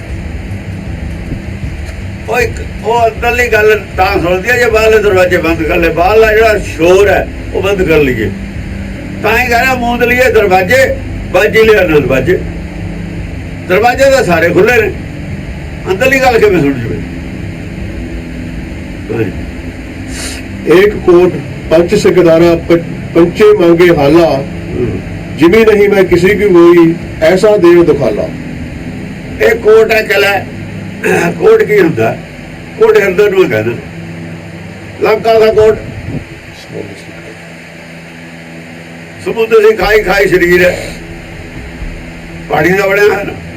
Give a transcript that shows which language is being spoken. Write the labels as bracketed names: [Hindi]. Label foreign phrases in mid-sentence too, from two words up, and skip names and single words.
[Punjabi] ਉਹ ਅੰਦਰਲੀ ਗੱਲ ਤਾਂ ਸੁਣਦੀ ਹੈ ਜੇ ਬਾਹਰਲੇ ਦਰਵਾਜ਼ੇ ਬੰਦ ਕਰ ਲਏ। ਬਾਹਰਲਾ ਜਿਹੜਾ ਸ਼ੋਰ ਹੈ ਉਹ ਬੰਦ ਕਰ ਲਈਏ। ਤਾਂ ਹੀ ਕਹਿਣਾ ਮੂੰਦ ਲਈਏ ਦਰਵਾਜ਼ੇ, ਬਾਜੀ ਲਿਆ ਨਾ ਦਰਵਾਜ਼ੇ। ਦਰਵਾਜ਼ੇ ਤਾਂ ਸਾਰੇ ਖੁੱਲੇ ਨੇ, ਅੰਦਰਲੀ ਗੱਲ ਕਿਵੇਂ ਸੁਣ ਜਵੇ? [Hindi] एक कोट पंच सिकदारा पंचे मांगे हाला, जिमी नहीं मैं किसी की मोई ऐसा देव दुखाला। [Punjabi] ਇਹ ਕੋਟ ਹੈ ਕਿਲਾ। ਕੋਟ ਕੀ ਹੁੰਦਾ? ਕੋਟ ਹਿਰਦੇ ਨੂੰ ਕਹਿੰਦੇ। ਲੰਕਾ ਦਾ ਕੋਟ ਸਮੁੰਦਰ ਦੀ ਖਾਈ ਖਾਈ ਸਰੀਰ ਹੈ, ਪਾਣੀ ਦਾ ਬਣਿਆ ਹੈ ਨਾ।